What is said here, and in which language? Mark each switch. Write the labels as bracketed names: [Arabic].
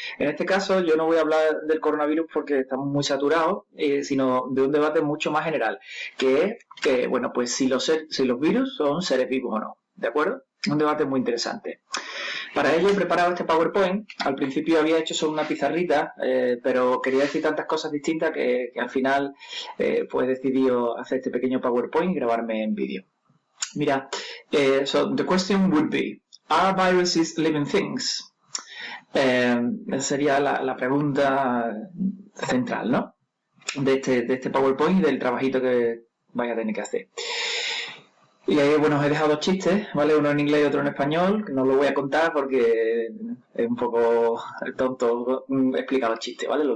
[Spanish] En este caso yo no voy a hablar del coronavirus porque estamos muy saturados, sino de un debate mucho más general, que es que, bueno, pues si los virus son seres vivos o no, ¿de acuerdo? Un debate muy interesante. Para ello he preparado este PowerPoint. Al principio había hecho solo una pizarrita, pero quería decir tantas cosas distintas que al final pues he decidido hacer este pequeño PowerPoint y grabarme en vídeo. Mira, [English] so the question would be, are viruses living things? [Spanish] Esa sería la pregunta central, ¿no? De este PowerPoint y del trabajito que vais a tener que hacer. Y ahí, bueno, os he dejado dos chistes, ¿vale? Uno en inglés y otro en español, que no lo voy a contar porque es un poco tonto explicar los chistes, ¿vale?